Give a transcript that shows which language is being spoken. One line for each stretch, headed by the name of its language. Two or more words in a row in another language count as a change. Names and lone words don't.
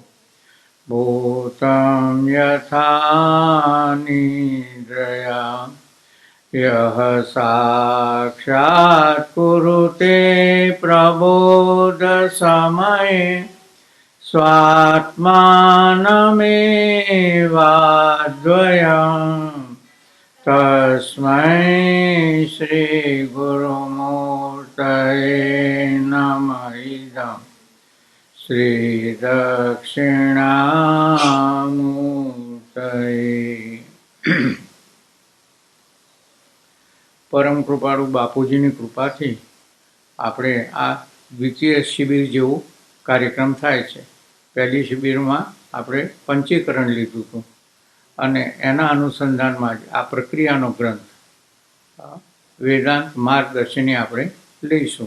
Sanskrit: भूतं यथा निद्रया यः साक्षात् कुरुते प्रबोधसमये स्वात्मानमेवाद्वयम् तस्मै श्रीगुरुमूर्तये नमः इदम् श्रीदक्षिणामूर्तये।
Gujarati: પરમ કૃપાળુ બાપુજીની કૃપાથી આપણે આ દ્વિતીય શિબિર જેવો કાર્યક્રમ થાય છે. પહેલી શિબિરમાં આપણે પંચીકરણ લીધું હતું અને એના અનુસંધાનમાં જ આ પ્રક્રિયાનો ગ્રંથ વેદાંત માર્ગદર્શિની આપણે લઈશું.